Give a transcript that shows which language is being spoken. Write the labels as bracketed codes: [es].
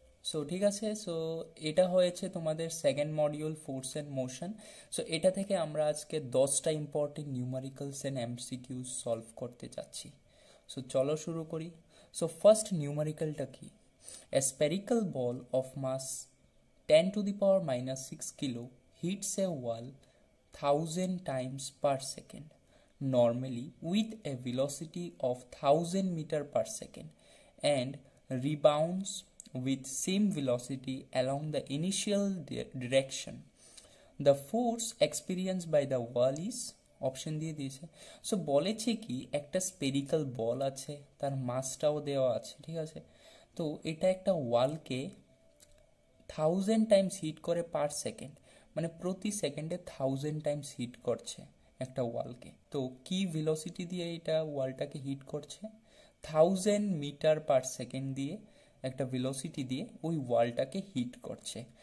[bn] So ঠিক আছে। So এটা হয়েছে তোমাদের second module force and motion. So এটা থেকে আমরা আজকে 10টা ইম্পর্টেন্ট নিউমারিক্যালস অ্যান্ড এমসিকিউস সলভ করতে যাচ্ছি। সো চলো শুরু করি। সো ফার্স্ট নিউমারিক্যালটা কি? [en] A spherical ball of mass 10 to the power minus 6 kilo hits a wall 1000 times per second, normally with a velocity of 1000 meter per second, and rebounds with same velocity along the initial direction. The force experienced by the wall is [bn] option দিয়ে দিয়েছে। So বলেছে কি একটা spherical বল আছে, তার মাসটাও দেওয়া আছে, ঠিক আছে। তো এটা একটা ওয়ালকে 1000 টাইমস হিট করে পার সেকেন্ড, মানে প্রতি সেকেন্ডে 1000 টাইমস হিট করছে একটা ওয়ালকে। তো কি ভেলোসিটি দিয়ে এটা ওয়ালটাকে হিট করছে? 1000 মিটার পার সেকেন্ড দিয়ে একটা ভেলোসিটি দিয়ে ওই ওয়ালটাকে হিট করছে।